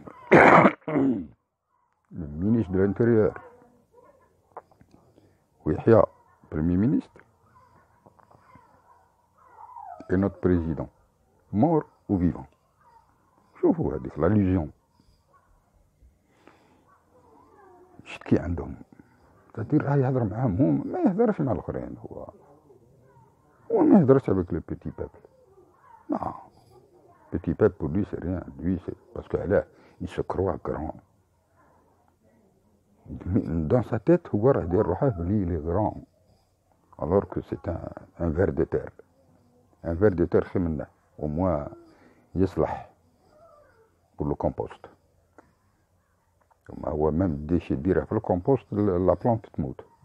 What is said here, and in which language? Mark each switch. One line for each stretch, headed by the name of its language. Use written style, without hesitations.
French: Le ministre de l'Intérieur, Yahya, Premier ministre, et notre président, mort ou vivant.
Arabic: شوفوا هذيك l'allusion. شتكي عندهم
French: c'est-à-dire
Arabic: راه يهضر معاهم هما ما يهضرش
French: مع الاخرين هو ما يهضرش avec le petit peuple non petit peuple pour lui c'est rien lui c'est parce que là il se croit grand dans sa tête
Arabic: هو راه داير روحه بلي
French: il est grand alors que c'est un ver de terre un ver de terre
Arabic: خير منه
French: au moins
Arabic: يصلح
French: pour le compost هو même
Arabic: الديشي ديره في الكومبوست لا بلانت تموت